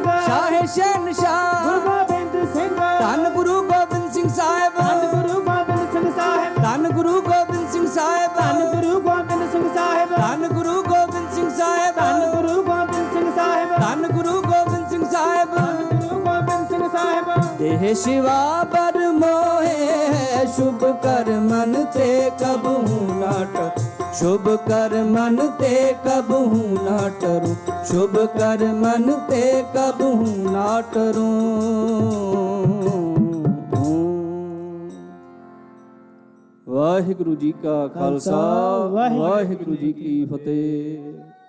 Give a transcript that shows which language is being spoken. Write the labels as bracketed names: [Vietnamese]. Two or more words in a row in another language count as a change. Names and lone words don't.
[Punjabi] ਸ਼ਾਹ ਸ਼ਹਿਨਸ਼ਾਹ गोविंद सिंह ਧੰਨ ਗੁਰੂ ਗੋਬਿੰਦ ਸਿੰਘ ਸਾਹਿਬ ਧੰਨ ਗੁਰੂ ਗੋਬਿੰਦ ਸਿੰਘ ਸਾਹਿਬ ਧੰਨ ਗੁਰੂ ਗੋਬਿੰਦ ਸਿੰਘ ਸਾਹਿਬ ਧੰਨ ਗੁਰੂ ਗੋਬਿੰਦ ਸਿੰਘ ਸਾਹਿਬ ਧੰਨ ਗੁਰੂ ਗੋਬਿੰਦ ਸਿੰਘ ਸਾਹਿਬ ਧੰਨ ਗੁਰੂ ਗੋਬਿੰਦ ਸਿੰਘ ਸਾਹਿਬ ਧੰਨ ਗੁਰੂ ਗੋਬਿੰਦ ਸਿੰਘ ਸਾਹਿਬ गुरु गोबिंद सिंह साहिब ਦੇਹ ਸ਼ਿਵਾ ਬਰ ਮੋਹੇ ਹੈ ਸ਼ੁਭ ਕਰ ਮਨ ਤੇ ਕਬਹੂ ਨਾ ਟਰੂੰ ਸ਼ੁਭ ਕਰ ਮਨ ਤੇ ਕਬਹੂ ਨਾ ਟਰੂੰ ਸ਼ੁਭ ਕਰ ਮਨ ਤੇ ਕਬਹੂ ਨਾ ਟਰੂੰ ਵਾਹਿਗੁਰੂ ਜੀ ਕਾ ਖ਼ਾਲਸਾ ਵਾਹਿਗੁਰੂ ਜੀ ਕੀ ਫ਼ਤਿਹ।